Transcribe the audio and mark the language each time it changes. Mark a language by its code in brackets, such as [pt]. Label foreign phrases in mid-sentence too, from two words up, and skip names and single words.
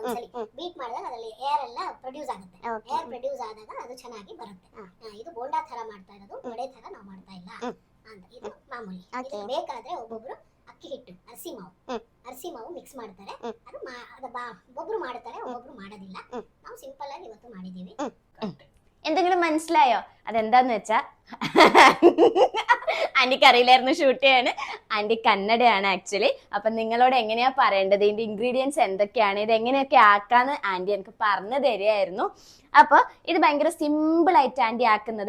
[kn] ಒಂದ್ಸಲಿ ಬೀಟ್ ಮಾಡಿದಾಗ ಅದರಲ್ಲಿ ಏರ್ ಎಲ್ಲ ಪ್ರೊಡ್ಯೂಸ್ ಆಗುತ್ತೆ. [en] air produce [kn] ಆದಾಗ ಅದು ಚೆನ್ನಾಗಿ ಬರುತ್ತೆ. ಇದು ಬೋಂಡಾ ತರ ಮಾಡ್ತಾ ಇರೋದು, ವಡೆ ತರ ನಾವು ಮಾಡ್ತಾ ಇಲ್ಲ ಅಂತ. ಇದು ಮಾಮೂಲಿ. ಬೇಕಾದ್ರೆ ಒಬ್ಬೊಬ್ರು ಅಕ್ಕಿ ಹಿಟ್ಟು, [ta] அரிசி மாவு [kn] ಮಿಕ್ಸ್ ಮಾಡ್ತಾರೆ. ಅದು ಒಬ್ಬೊಬ್ರು ಮಾಡ್ತಾರೆ, ಒಬ್ಬೊಬ್ರು ಮಾಡೋದಿಲ್ಲ. ನಾವು ಸಿಂಪಲ್ ಆಗಿ ಇವತ್ತು ಮಾಡಿದೀವಿ. [ml] എന്തെങ്കിലും മനസ്സിലായോ? അതെന്താന്ന് വെച്ചാ ആന്റിക്ക് അറിയില്ലായിരുന്നു ഷൂട്ട് ചെയ്യാണ്. ആന്റി കന്നഡയാണ് ആക്ച്വലി. അപ്പൊ നിങ്ങളോട് എങ്ങനെയാ പറയേണ്ടത്, ഇതിന്റെ ഇൻഗ്രീഡിയൻസ് എന്തൊക്കെയാണ്, ഇത് എങ്ങനെയൊക്കെ ആക്കാന്ന് ആന്റി എനിക്ക് പറഞ്ഞു തരികയായിരുന്നു. അപ്പൊ ഇത് ഭയങ്കര സിമ്പിൾ ആയിട്ട് ആന്റി ആക്കുന്നത്.